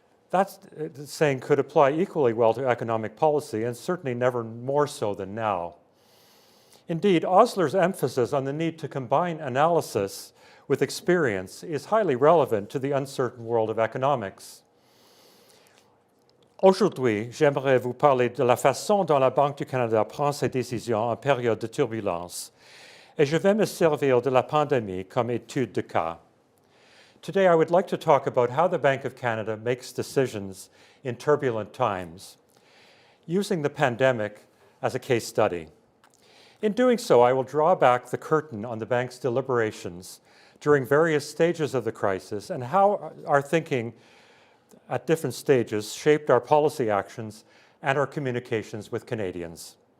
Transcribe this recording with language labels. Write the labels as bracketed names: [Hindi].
[English] That saying could apply equally well to economic policy, and certainly never more so than now. Indeed, Osler's emphasis on the need to combine analysis with experience is highly relevant to the uncertain world of economics. [French] Aujourd'hui, j'aimerais vous parler de la façon dont la Banque du Canada prend ses décisions en période de turbulence, et je vais me servir de la pandémie comme étude de cas. [English] Today, I would like to talk about how the Bank of Canada makes decisions in turbulent times, using the pandemic as a case study. In doing so, I will draw back the curtain on the bank's deliberations during various stages of the crisis and how our thinking at different stages shaped our policy actions and our communications with Canadians.